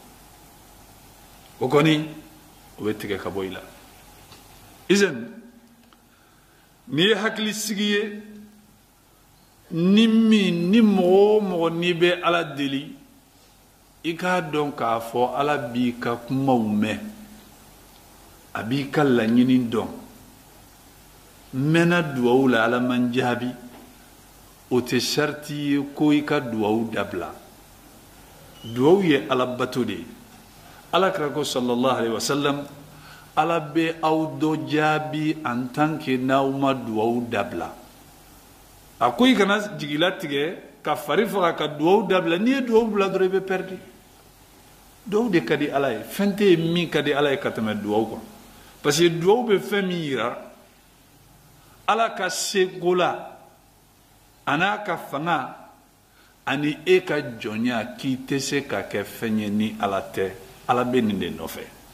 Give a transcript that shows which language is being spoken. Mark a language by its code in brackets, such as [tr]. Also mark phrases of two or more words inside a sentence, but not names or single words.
[bm] o kɔni o bɛ tigɛ ka bɔ i la izan n'i ye hakili sigi ye ni mɔgɔ o mɔgɔ n'i bɛ ala deli i k'a dɔn k'a fɔ ala b'i ka kumaw mɛn a b'i ka laɲini dɔn mɛnna duwawu la ala man jaabi o tɛ sariti ye ko i ka duwawu dabila duwawu ye ala bato de ye ala kira ko [ar] صلى الله عليه [bm] wasallam ala bɛ aw dɔ jaabi [fr] en tant que [bm] n'aw ma duwawu dabila a ko i kana jigilatigɛ ka fari faga ka duwawu dabila n'i ye duwawu bila dɔrɔn i bɛ pɛridi duwawu de ka di ala ye fɛn tɛ yen min ka di ala ye ka tɛmɛ duwawu kan [fr] parce que [bm] duwawu bɛ fɛn min yira ala ka seko la a n'a ka fanga ani e ka jɔnya k'i tɛ se ka kɛ fɛn ye ni ala tɛ ala bɛ nin de nɔfɛ